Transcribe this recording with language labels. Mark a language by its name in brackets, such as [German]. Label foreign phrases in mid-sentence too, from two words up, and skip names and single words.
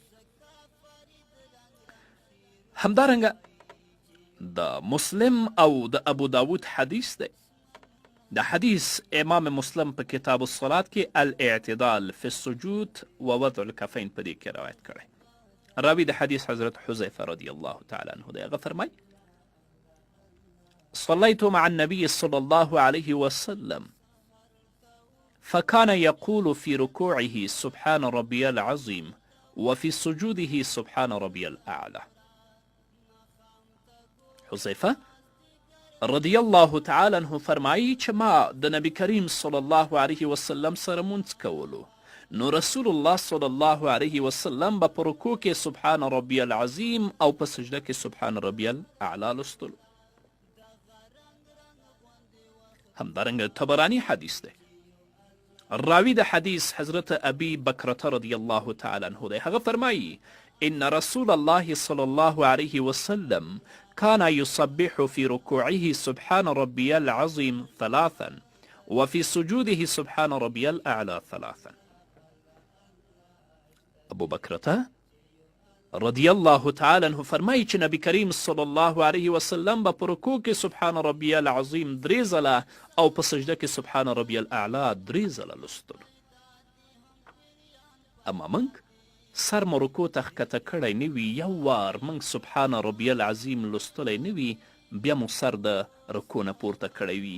[Pashto] همدارنګه د مسلم او د ابو داود حدیث دی. د حدیث امام مسلم په کتاب الصلاة کې الاعتدال فی السجود و وضع الکفین په دې کې روایت کړی. راوی د حدیث حضرت حذیفه [Arabic] رضی الله تعالی عنه [Pashto] دی. هغه فرمایي [Arabic] صليت مع النبي صلى الله عليه وسلم فكان يقول في ركوعه سبحان ربي العظيم وفي سجوده سبحان ربي الأعلى. [Pashto] حذیفه [Arabic] رضی الله تعالی عنه [Pashto] فرمایي چې ما د نبی کریم [Arabic] صلی الله علیه وسلم [Pashto] سره مونځ کولو، نو رسول الله [Arabic] صلی الله علیه وسلم [Pashto] به په رکوع کې [Arabic] سبحان ربی العظیم [Pashto] او په سجده کې [Arabic] سبحان ربی الاعلی [Pashto] لوستلو. همدارنګه تبرانی حدیث دی. راوی د حدیث حضرت ابی بکرة [Arabic] رضی الله تعالی عنه [Pashto] دی. هغه فرمایي [Arabic] ان رسول الله صلی الله علیه وسلم كان يصبح في ركوعه سبحان ربي العظيم 3 وفي سجوده سبحان ربي الأعلى 3. [Pashto] ابو بکرة [Arabic] رضی الله تعالی عنه [Pashto] فرمایي چې نبی کریم [Arabic] صلی الله علیه وسلم [Pashto] به په رکوع کې [Arabic] سبحان ربي العظیم [Pashto] 3 ځله او په سجده کې [Arabic] سبحان ربي الاعلى [Pashto] 3 ځله لوستلو. اما موږ سر مو رکوع ته ښکته کړی نه وي، یو وار موږ [Arabic] سبحان ربي العظیم [Pashto] لوستلی نه وي، بیا مو سر د رکوع نه پورته کړی وي.